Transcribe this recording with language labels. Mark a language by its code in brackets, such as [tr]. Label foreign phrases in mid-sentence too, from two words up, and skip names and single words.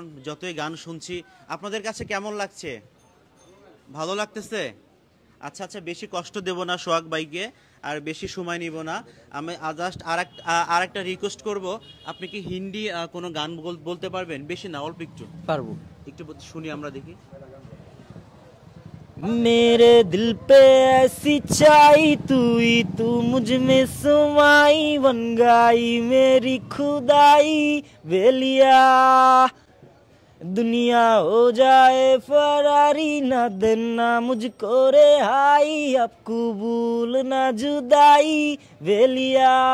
[bn] যতই গান শুনছি, আপনাদের কাছে কেমন লাগছে? ভালো লাগতেছে? আচ্ছা আচ্ছা, বেশি কষ্ট দেব না সোহাগ ভাইকে, আর বেশি সময় নিব না। আমি জাস্ট আর একটা রিকোয়েস্ট করব, আপনি কি হিন্দি কোনো গান বলতে পারবেন? বেশি না, অল্প একটু পারবো। একটু শুনি আমরা, দেখি। [hi] मेरे दिल पे ऐसी छाई तू ही तू मुझ में समाई, बन गई मेरी खुदाई बेलिया। दुनिया हो जाए फरारी, ना देना मुझको रिहाई, अब कबूल ना जुदाई बेलिया।